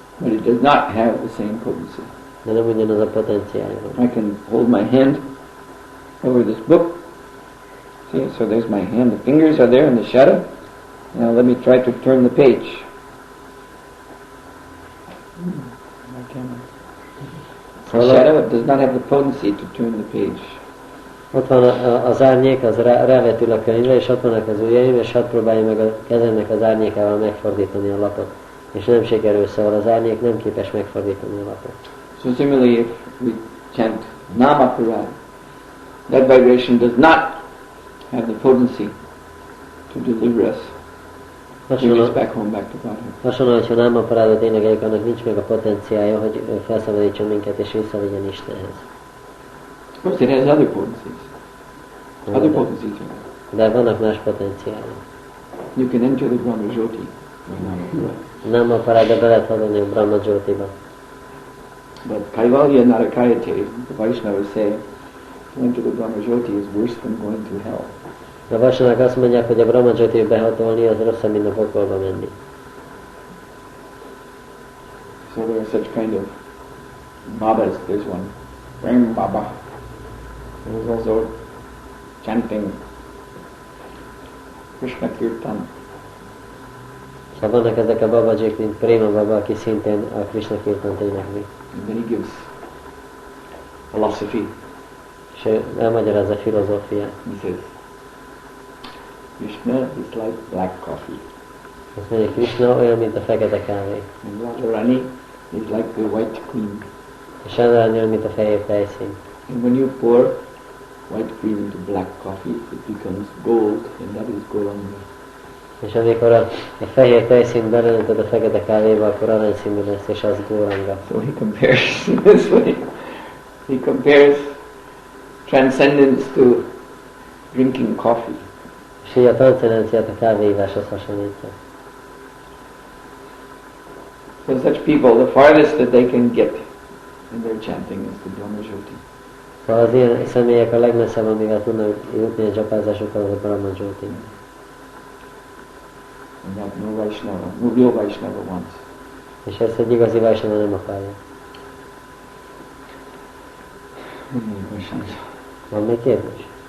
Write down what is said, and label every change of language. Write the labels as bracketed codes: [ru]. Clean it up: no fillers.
[en] But it does not have the same potency. [hu] De nem ugyanaz a potenciálja. [en] I can hold my hand over this book. See, so there's my hand. The fingers are there in the shadow. Now let me try to turn the page. The shadow, it does not have the potency to turn the page. [hu] Ott van az árnyék, az rávetül a könyvre, és ott vannak az ujjaim, és hadd próbálja meg a kezemnek az árnyékával megfordítani a lapot. És nem sikerül, szóval az árnyék nem képes megfordítani a lapot. [en] So similarly, if we chant Namaparad, that vibration does not have the potency to deliver us. Bring us back home, back to Godhead. [hu] Hasonlóan, hogyha Namaparádot énekeljük, annak nincs meg a potenciája, hogy felszabadítson minket és visszavigyen Istenhez. [en] Of course, it has other potencies. Other potencies. [hu] De vannak más potenciálja. [en] You can enter the Brahma Jyoti. [hu] Nem akarod be lehet hallani a Brahma Jyotiba. [en] But Kaivalya Narakayate, the Vaishnavas say, going to the Brahma Jyoti is worse than going to hell. [hu] A Vaishnavák azt mondják, hogy a Brahma Jyotiba behatolni az rosszabb, mint a pokolba menni. [en] So there are such kind of babas. There's one, Prem Baba. There's also chanting Krishna Kirtan. [hu] Szóval vannak ezek a babajik, mint Prema Baba, aki szintén a Krishna Kirtant énekli. [en] And then he gives philosophy. [hu] És ő elmagyarázza a filozófiát. [en] He says, Krishna is like black coffee. [hu] Azt mondja, Krishna olyan, mint a fekete kávé. [en] And Radharani is like the white cream. [hu] És Radharani olyan, mint a fehér tejszín. [en] And when you pour white cream into black coffee, it becomes gold, and that is Gauranga. [hu] És amikor a fehér tejszínt beleöntöd a fekete kávéba, akkor aranyszínű lesz, és az Gauranga. [en] So he compares this way. He compares transcendence to drinking coffee. [hu] És így a transzcendenciát a kávéíváshoz hasonlítja. [en] For such people, the farthest that they can get in their chanting is the Brahma Jyoti. [hu] Szóval az ilyen személyek a legmesszebb, amivel tudnak jutni a csapázásukkal, az a Brahma Jyoti. [en] And that no Vaishnava, no real Vaishnava wants. [hu] És ezt egy igazi Vaishnava nem akarja. Van még kérdés?